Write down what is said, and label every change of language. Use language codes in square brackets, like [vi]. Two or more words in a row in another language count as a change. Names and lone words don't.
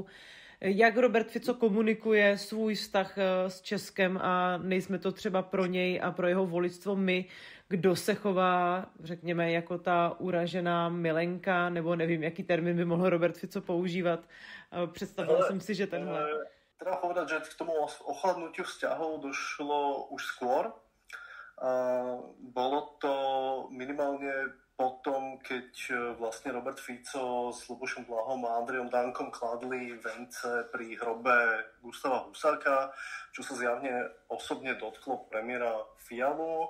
[cs] Jak Robert Fico komunikuje svůj vztah s Českem a nejsme to třeba pro něj a pro jeho voličstvo my, kdo se chová, řekněme, jako ta uražená milenka, nebo nevím, jaký termín by mohl Robert Fico používat. Představila jsem si, že tenhle. [sk] Treba povedať, že k tomu ochladnutiu vzťahov došlo už skôr. Bolo to minimálne potom, keď vlastne Robert Fico s Ľubošom Blahom a Andrejom Dankom kladli vence pri hrobe Gustáva Husáka, čo sa zjavne osobne dotklo premiéra Fialu.